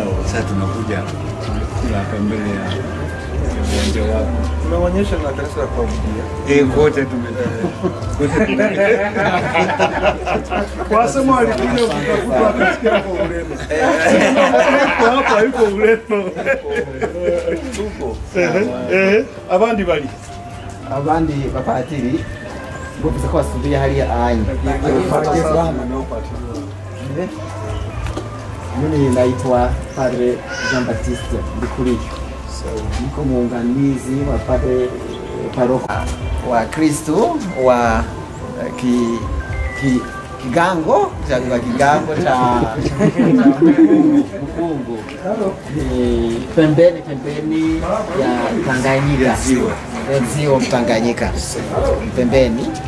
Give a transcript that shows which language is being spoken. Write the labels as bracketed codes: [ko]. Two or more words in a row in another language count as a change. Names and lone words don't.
[sw] Sasa tunakuja kula hapa mbele ya uwanja wako. Tumeonyesha na kanisa la kuabudia. Kote tumetoka. Kwa sababu alikuja kutafuta akasikia hapo Ureno. Hapa yuko Ureno. Tupo. [rn] Abandi bali. Abandi bapatiri ngo biza kwasubiye hariya anya. [sw] Mimi naitwa Padre Jean Baptiste Ndikuriyo. Niko muunganizi wa Padre paroko wa Kristo wa Kigango cha Mkungu pembeni ya Tanganyika, ziwa Tanganyika pembeni.